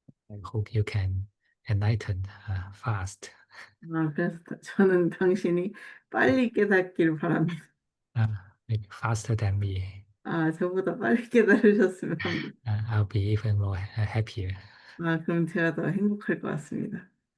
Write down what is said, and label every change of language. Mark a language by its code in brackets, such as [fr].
[en] I hope you can enlighten fast. [ko] 그래서 저는 당신이 빨리 깨닫기를 바랍니다. [en] Maybe faster than me. [ko] 저보다 빨리 깨달으셨으면 합니다. [en] I'll be even more happier. [ko] 그럼 제가 더 행복할 것 같습니다.